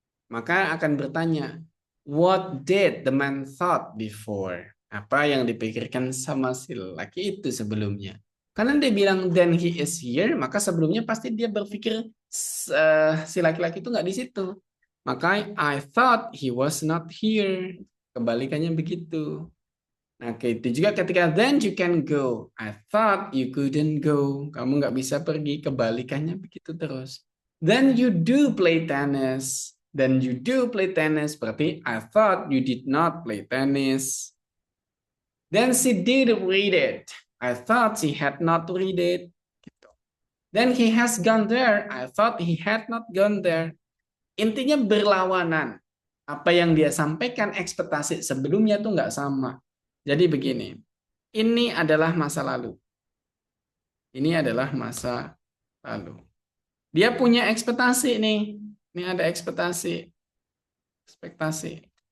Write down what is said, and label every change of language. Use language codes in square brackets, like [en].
[id] Maka akan bertanya, [en] what did the man thought before? [id] Apa yang dipikirkan sama si laki itu sebelumnya? Karena dia bilang [en] then he is here, [id] maka sebelumnya pasti dia berpikir si laki-laki itu nggak di situ. [en] Maka I thought he was not here. [id] Kebalikannya begitu. Nah, itu juga ketika [en] then you can go. I thought you couldn't go. [id] Kamu nggak bisa pergi. Kebalikannya begitu terus. [en] Then you do play tennis. Then you do play tennis. Berarti I thought you did not play tennis. Then she did read it. I thought she had not read it. Gitu. Then he has gone there. I thought he had not gone there. [id] Intinya berlawanan. Apa yang dia sampaikan ekspektasi sebelumnya tuh nggak sama. Jadi begini, ini adalah masa lalu. Ini adalah masa lalu. Dia punya ekspektasi nih. Ini ada ekspektasi. Ekspektasi.